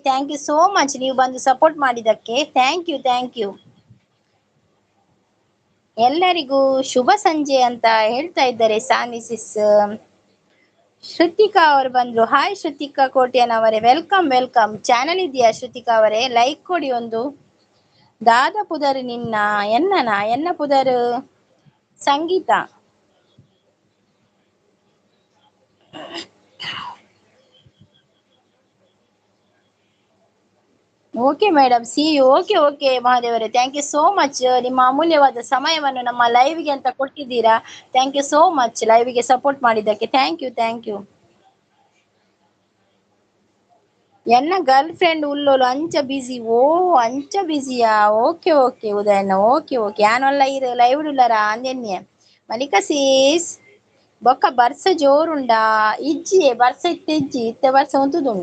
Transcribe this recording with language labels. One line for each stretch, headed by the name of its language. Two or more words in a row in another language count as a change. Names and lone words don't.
English: thank you so much
Kannada: ನೀವು ಬಂದು ಸಪೋರ್ಟ್ ಮಾಡಿದ್ದಕ್ಕೆ.
English: thank you.
Kannada: ಎಲ್ಲರಿಗೂ ಶುಭ ಸಂಜೆ ಅಂತ ಹೇಳ್ತಾ ಇದ್ದಾರೆ ಸಾನಿ ಸಿಸ್. ಶ್ರುತಿಕಾ ಅವರು ಬಂದ್ರು. ಹಾಯ್ ಶ್ರುತಿಕಾ ಕೋಟ್ಯಾನ್ ಅವರೇ, ವೆಲ್ಕಮ್. ಚಾನಲ್ ಇದೆಯಾ ಶ್ರುತಿಕಾ ಅವರೇ? ಲೈಕ್ ಕೊಡಿ ಒಂದು.
Tulu: ದಾದ ಪುದರ್ ನಿನ್ನ ಎನ್ನ ಪುದರ್ ಸಂಗೀತ.
English: okay madam see you. ಓಕೆ ಮಹಾದೇವರೇ, thank you so much.
Kannada: ನಿಮ್ಮ ಅಮೂಲ್ಯವಾದ ಸಮಯವನ್ನು ನಮ್ಮ ಲೈವ್ಗೆ ಅಂತ ಕೊಟ್ಟಿದ್ದೀರಾ.
English: thank you so much
Kannada: ಲೈವ್ಗೆ ಸಪೋರ್ಟ್ ಮಾಡಿದ್ದಕ್ಕೆ.
English: thank you.
Tulu: ಎನ್ನ
English: girl friend
Tulu: ಉಲ್ಲೋಲು ಅಂಚ ಬಿಸಿ. ಓ ಅಂಚ ಬಿಸಿಯಾ? ಓಕೆ ಉದಯಣ್ಣ. ಓಕೆ ಯಾನೊಲ್ಲ ಇರು ಲೈವ್ ಉಳ್ಳಾರ ಅಂದೆನ್ನೆ ಮಲಿಕ ಸೀಸ್ ಬೊಕ್ಕ ಬರ್ಸ ಜೋರುಂಡಾ ಇಜ್ಜಿಯೇ ಬರ್ಸ ಇತ್ತೆ ಬರ್ಸ ಉಂತುದುಂಡು.